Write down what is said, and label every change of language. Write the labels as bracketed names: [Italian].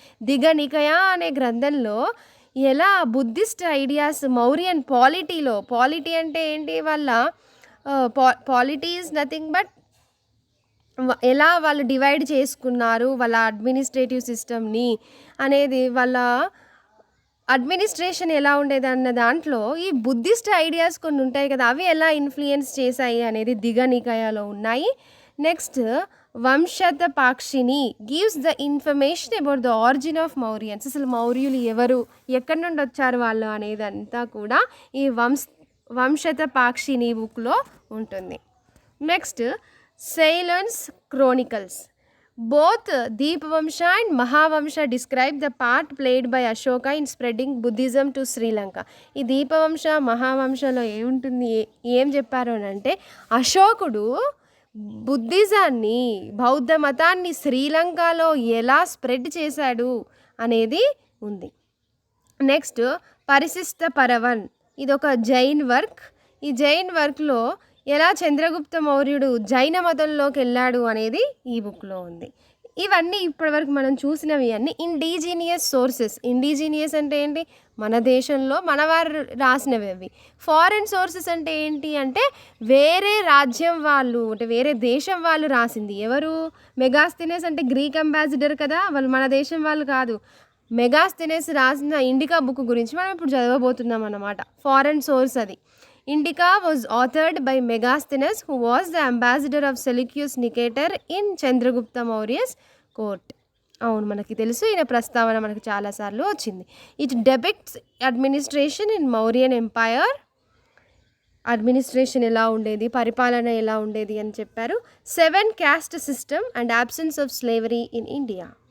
[Telugu] దిగనికయ అనే గ్రంథంలో ఎలా బుద్ధిస్ట్ ఐడియాస్ మౌర్యన్ పాలిటీ అంటే ఏంటి, వాళ్ళ పాలిటీ [English] is nothing but [Telugu] ఎలా వాళ్ళు డివైడ్ చేసుకున్నారు వాళ్ళ అడ్మినిస్ట్రేటివ్ సిస్టమ్ని అనేది, వాళ్ళ అడ్మినిస్ట్రేషన్ ఎలా ఉండేది అన్న దాంట్లో ఈ బుద్ధిస్ట్ ఐడియాస్ కొన్ని ఉంటాయి కదా, అవి ఎలా ఇన్ఫ్లుయెన్స్ చేశాయి అనేది దిగనికయలో ఉన్నాయి. [English] Next Vamsatthappakasini gives the information about the origin of Mauryans. [Telugu] అసలు మౌర్యులు ఎవరు, ఎక్కడి నుండి వచ్చారు వాళ్ళు అనేది అంతా కూడా ఈ వంశతపాక్షిని బుక్లో ఉంటుంది. [English] Next Ceylon's Chronicles. Both Deepavamsha and Mahavamsha describe the part played by Ashoka in spreading Buddhism to Sri Lanka. [Telugu] ఈ దీపవంశ మహావంశలో ఏముంటుంది, ఏం చెప్పారు అని అంటే, అశోకుడు బుద్ధిజాన్ని, బౌద్ధ మతాన్ని శ్రీలంకలో ఎలా స్ప్రెడ్ చేశాడు అనేది ఉంది. నెక్స్ట్ పరిశిష్ట పరవన్, ఇది ఒక జైన్ వర్క్. ఈ జైన్ వర్క్లో ఎలా చంద్రగుప్త మౌర్యుడు జైన మతంలోకి వెళ్ళాడు అనేది ఈ బుక్లో ఉంది. ఇవన్నీ ఇప్పటివరకు మనం చూసినవి అన్నీ ఇండిజీనియస్ సోర్సెస్. ఇండిజీనియస్ అంటే ఏంటి? మన దేశంలో మనవారు రాసినవి అవి. ఫారెన్ సోర్సెస్ అంటే ఏంటి అంటే వేరే రాజ్యం వాళ్ళు, అంటే వేరే దేశం వాళ్ళు రాసింది. ఎవరు? మెగాస్థెనెస్ అంటే గ్రీక్ అంబాసిడర్ కదా, వాళ్ళు మన దేశం వాళ్ళు కాదు. మెగాస్థెనెస్ రాసిన ఇండికా బుక్ గురించి మనం ఇప్పుడు చదవబోతున్నాం అన్నమాట. ఫారెన్ సోర్స్ అది. [English] Indica was authored by Megasthenes, who was the ambassador of Seleucus Nicator in Chandragupta Maurya's court. [Telugu] అవును, మనకి తెలుసు, ఈయన ప్రస్తావన మనకు చాలాసార్లు వచ్చింది. [English] It depicts administration in Mauryan empire. [Telugu] Administration ఎలా ఉండేది, పరిపాలన ఎలా ఉండేది అని చెప్పారు. [English] 7 caste system and absence of slavery in India.